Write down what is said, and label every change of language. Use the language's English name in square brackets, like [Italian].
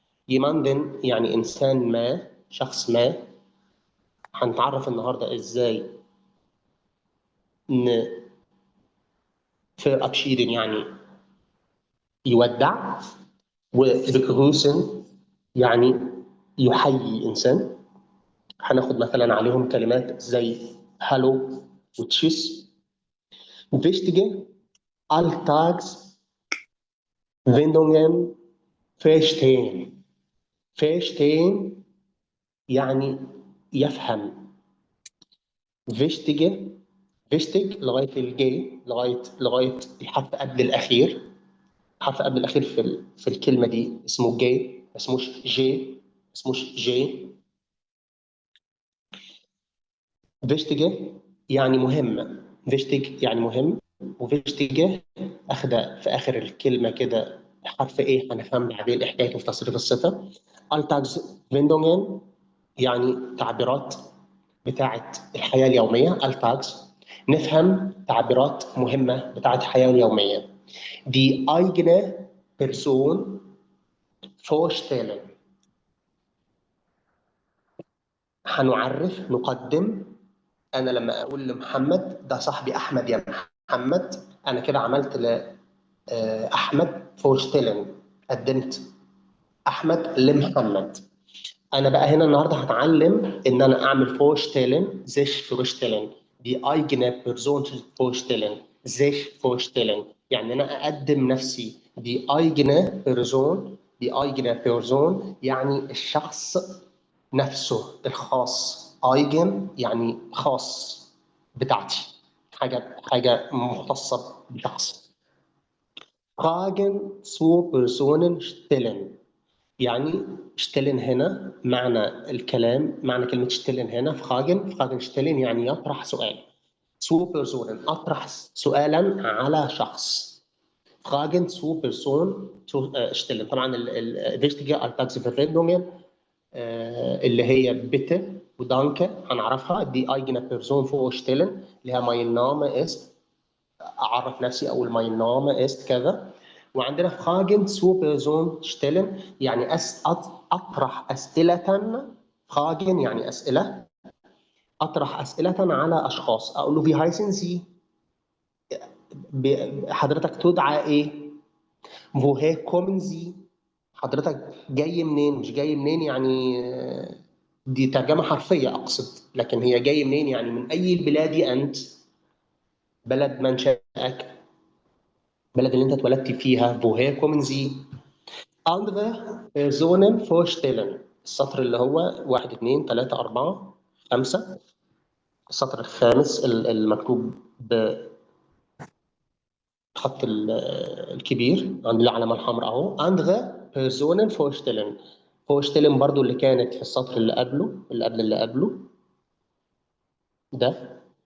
[Arabic] jemanden يعني إنسان ما، شخص ما. هنتعرف النهاردة إزاي verabschieden يعني يودع، وbegrüßen يعني يحيي إنسان. هناخد مثلا عليهم كلمات زي هالو وتشيس. [German] Wichtige Alltagswendungen verstehen. [Arabic] verstehen يعني يفهم. wichtige wichtig لغايه الجاي، لغايه الحرف قبل الاخير. الحرف قبل الاخير في الكلمه دي اسمه جاي، ما اسموش جي، ما اسموش جي. wichtige يعني مهم. wichtig يعني مهم، وwichtige اخده في اخر الكلمه كده حرف ايه، هنفهم بعدين ايه حكايته في تصريف الصفه. Alltagswendungen يعني تعبيرات بتاعت الحياة اليومية. التاجز نفهم تعبيرات مهمة بتاعت الحياة اليومية. [German] Die eigene Person vorstellen. [Arabic] هنعرف، نقدم. أنا لما أقول لمحمد ده صاحبي أحمد يا محمد، أنا كده عملت لأحمد vorstellen، قدمت أحمد لمحمد. أنا بقى هنا النهارده هتعلم إن أنا أعمل vorstellen، sich vorstellen. [German] Die eigene Person vorstellen، sich vorstellen [Arabic] يعني أنا أقدم نفسي. [German] Die eigene Person، die eigene Person [Arabic] يعني الشخص نفسه الخاص. eigen يعني خاص، بتاعتي، حاجة مختصة بشخص. [German] Fragen zu Personen stellen [Arabic] يعني شتلن هنا معنى الكلام، معنى كلمة شتلن هنا فراجن شتلن يعني يطرح سؤال. zu Personen أطرح سؤالا على شخص. [German] Fragen zu Person stellen. [Arabic] طبعا wichtige Alltagsverwendungen اللي هي bitte ودانke هنعرفها. [German] die eigene Person vorstellen اللي هي mein Name ist، [Arabic] أعرف نفسي أقول [German] mein Name ist كذا. [Arabic] وعندنا Fragen zu Person stellen يعني أطرح أسئلة. Fragen يعني أسئلة، أطرح أسئلة على أشخاص. أقول له [German] wie heißen Sie؟ [Arabic] حضرتك تدعى إيه؟ [German] woher kommen Sie؟ [Arabic] حضرتك جاي منين؟ مش جاي منين يعني دي ترجمة حرفية أقصد، لكن هي جاي منين يعني من أي البلاد أنت؟ بلد منشأك، بلد اللي أنت اتولدت فيها. [German] woher kommen Sie؟ andere Personen vorstellen. [Arabic] السطر اللي هو 1 2 3 4 5، السطر الخامس المكتوب بخط الكبير عند العلامة الحمراء أهو. [German] andere Personen vorstellen. [Arabic] vorstellen برضو اللي كانت في السطر اللي قبله، اللي قبله ده.